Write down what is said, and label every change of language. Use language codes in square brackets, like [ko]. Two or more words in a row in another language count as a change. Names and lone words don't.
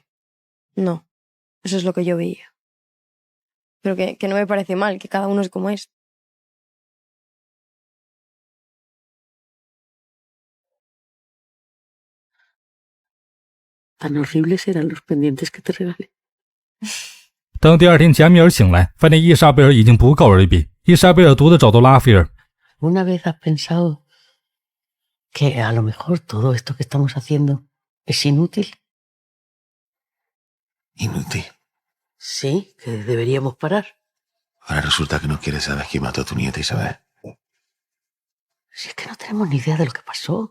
[es] No, eso es lo que yo veía. Pero que no me parece mal, que cada uno es como es. Tan horribles eran los pendientes que te regalé. [zh] 当第二天贾米尔醒来，发现伊莎贝尔已经不告而别。伊莎贝尔独自找到拉斐尔。 [es] ¿Una vez has pensado que a lo mejor todo esto que estamos haciendo es inútil? Inútil. Sí, que deberíamos parar. Ahora resulta que no quieres saber quién mató a tu nieta Isabel. Si es que no tenemos ni idea de lo que pasó.